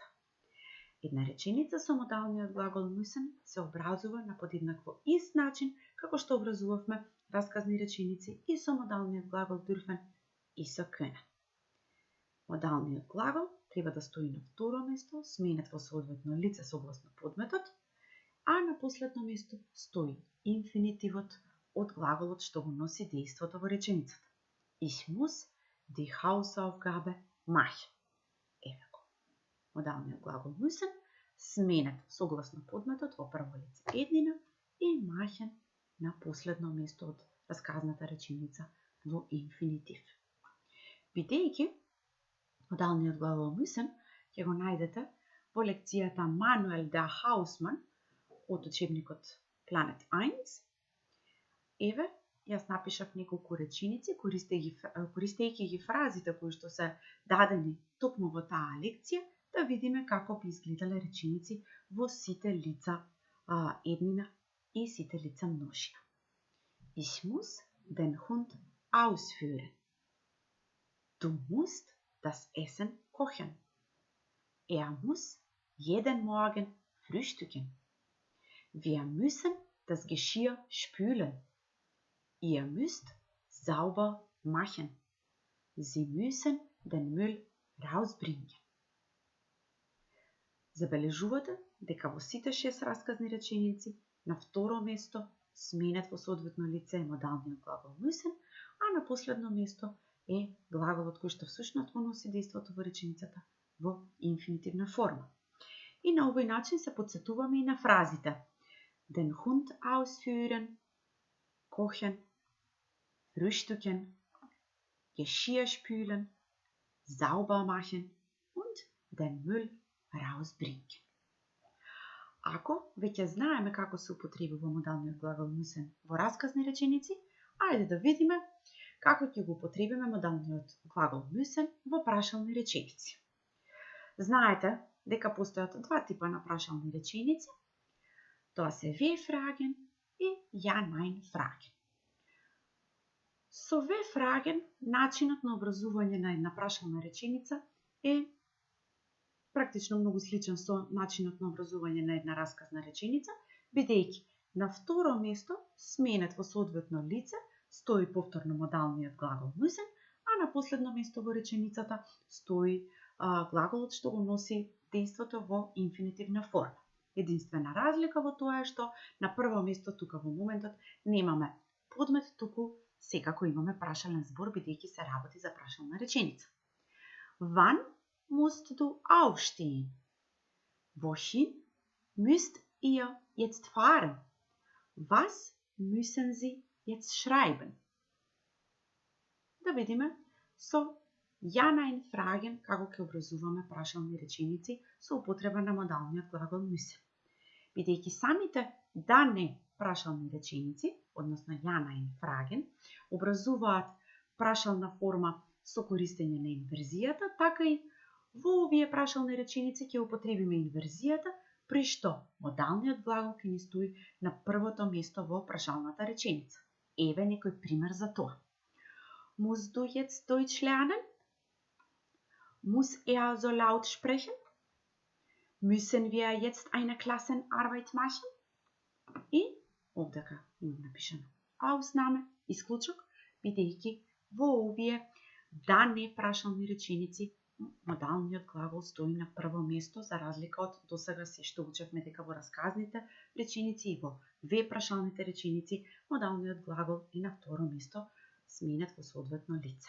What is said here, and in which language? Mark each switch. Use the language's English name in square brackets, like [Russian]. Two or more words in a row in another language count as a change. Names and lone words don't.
[Macedonian] Една реченица со модалниот глагол müssen се образува на подеднакво ист начин како што образувавме расказни реченици и со модалниот глагол dürfen и со können. Модалниот глагол треба да стои на второ место, сменет во соодветно лице согласно подметот, а на последно место стои инфинитивот од глаголот што го носи дејството во реченицата. [German] Ich muss die Hausaufgabe machen. [Macedonian] Еве го. Модалниот глагол müssen сменет согласно подметот во прво лице еднина и machen на последно место од расказната реченица во инфинитив. Бидејќи модалниот глагол müssen ќе го најдете во лекцијата Manuel der Hausmann од учебникот Planet 1. Еве, јас напишав неколку реченици, користејќи ги фразите кои што се дадени токму во таа лекција, да видиме како би изгледале реченици во сите лица еднина и сите лица множина. [German] Ich muss den Hund ausführen. Du musst das Essen kochen. Er muss jeden Morgen frühstücken. Wir müssen das Geschirr spülen. Ihr müsst sauber machen. Sie müssen den Müll rausbringen. [Macedonian] Забележувате дека во сите 6 расказни реченици на второ место сменет во соодветно лице е модалниот глагол müssen, а на последно место е глаголот кој што всушност го носи дејството во реченицата во инфинитивна форма. И на овој начин се подсетуваме и на фразите [German] den Hund ausführen, kochen, frühstücken, Geschirr spülen, sauber machen und den Müll rausbringen. [Macedonian] Ако веќе знаеме како се употребува модалниот глагол müssen во расказни реченици, ајде да видиме како ќе го употребиме модалниот глагол müssen во прашални реченици. Знаете дека постојат два типа на прашални реченици. Тоа се W-fragen и Ja-Nein-fragen. Со W-fragen начинот на образување на една прашална реченица е практично многу сличен со начинот на образување на една расказна реченица, бидејќи на второ место сменет во соодветно лице стои повторно модалниот глагол müssen, а на последно место во реченицата стои глаголот што го носи дејството во инфинитивна форма. Единствена разлика во тоа е што на прво место тука во моментот немаме подмет, туку секако имаме прашален збор, бидејќи се работи за прашална реченица. [German] Wann musst du aufstehen? Wohin müsst ihr jetzt fahren? Was müssen Sie jetzt schreiben? [Macedonian] Да видиме со Ja-Nein-fragen како ќе образуваме прашални реченици со употреба на модалниот глагол müssen. Бидејќи самите да-не прашални реченици, односно Ja-Nein-fragen, образуваат прашална форма со користење на инверзијата, така и во овие прашални реченици ќе употребиме инверзијата, при што модалниот глагол ќе ни стои на првото место во прашалната реченица. Еве некој пример за тоа. [German] Musst du jetzt Deutsch lernen? Muss so laut sprechen? Müssen wir jetzt eine Klassenarbeit machen? [Macedonian] И овдека имам напишано Ausnahme, исклучок, бидејќи во овие да не прашални реченици модалниот глагол стои на прво место, за разлика од досега се што учевме дека во расказните реченици и во ве прашалните реченици модалниот глагол е на второ место, сменет во соодветно лице.